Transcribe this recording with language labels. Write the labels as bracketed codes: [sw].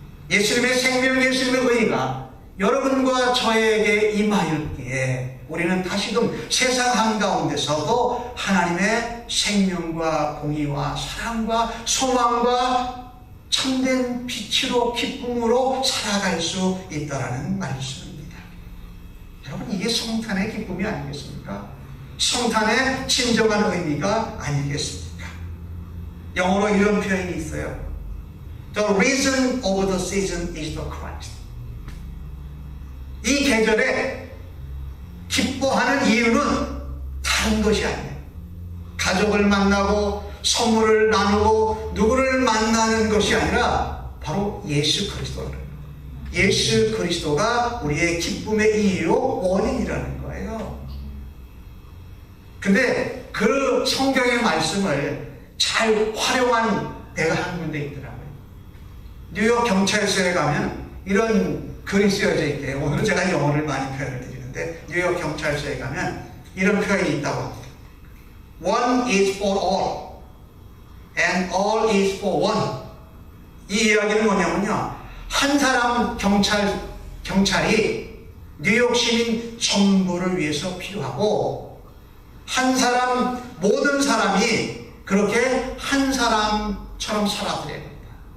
[ko] 예수님의 생명, 예수님의 의가 여러분과 저에게 임하였기에 우리는 다시금 세상 한가운데서도 하나님의 생명과 공의와 사랑과 소망과 참된 빛으로 기쁨으로 살아갈 수 있다는 말씀입니다. 여러분, 이게 성탄의 기쁨이 아니겠습니까? 성탄의 진정한 의미가 아니겠습니까? 영어로 이런 표현이 있어요. [en] The reason of the season is the Christ. [ko] 이 계절에 기뻐하는 이유는 다른 것이 아니에요. 가족을 만나고 선물을 나누고 누구를 만나는 것이 아니라 바로 예수 그리스도를. 예수 그리스도가 우리의 기쁨의 이유요 원인이라는 거예요. 근데 그 성경의 말씀을 잘 활용한 데가 한 군데 있더라고요. 뉴욕 경찰서에 가면 이런 글이 쓰여져 있대요. 오늘은 제가 영어를 많이 표현을 드리는데 뉴욕 경찰서에 가면 이런 표현이 있다고 합니다. [en] One is for all and all is for one. [ko] 이 이야기는 뭐냐면요, 한 사람 경찰이 뉴욕 시민 전부를 위해서 필요하고 한 사람, 모든 사람이 그렇게 한 사람처럼 살아들여야 된다.